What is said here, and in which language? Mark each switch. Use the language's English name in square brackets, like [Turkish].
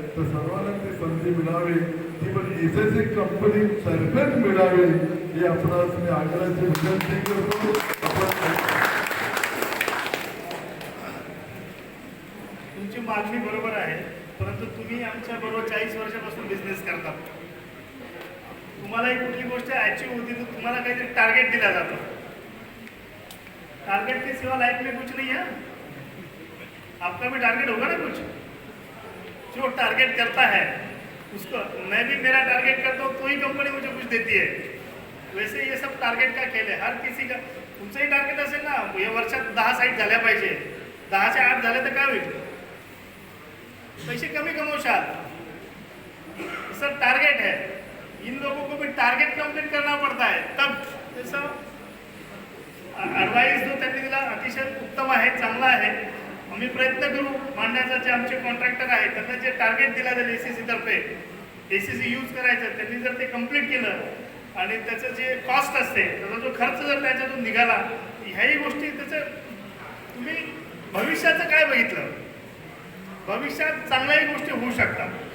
[Marathi] तर सर्वांना ती संधी मिळावी, ती पण एसएससी कंपनी तर्फेच मिळावी ही आपणास मी आग्रहाची विनंती करतो. तुमची मागणी बरोबर आहे, परंतु तुम्ही आमच्या बरोबर 40 वर्षापासून बिझनेस करता. तुम्हाला एक कुठली गोष्ट अचीव होती तर तुम्हाला काहीतरी टार्गेट दिला जातो. [Hindi] टारगेट के सिवा लाइफ में कुछ नहीं है. आपका भी टारगेट होगा ना कुछ. जो टारगेट करता है उसको, मैं भी मेरा टारगेट करता हूँ तो ही कंपनी मुझे कुछ देती है. वैसे ये सब टारगेट का [Marathi] खेळ आहे. [Hindi] हर किसी का [Marathi] तुमचंही टार्गेट असेल ना, या वर्षात 10 साईट झाल्या पाहिजे, 10च्या 8 झाले तर काय होईल, पैसे कमी कमवशाल. [Hindi] सर टारगेट है, इन लोगों को भी टारगेट कंप्लीट करना पड़ता है. तब जैसा [Marathi] ॲडवाईस जो त्यांनी दिला अतिशय उत्तम आहे, चांगला आहे. आम्ही प्रयत्न करू मांडण्याचा. जे आमचे कॉन्ट्रॅक्टर आहेत त्यांना जे टार्गेट दिलं जाईल एसीसी तर्फे, एसीसी यूज करायचं, त्यांनी जर ते कंप्लीट केलं आणि त्याचं जे कॉस्ट असते, त्याचा जो खर्च जर त्याच्यातून निघाला, ह्याही गोष्टी त्याचं तुम्ही भविष्याचं काय बघितलं, भविष्यात चांगल्याही गोष्टी होऊ शकतात.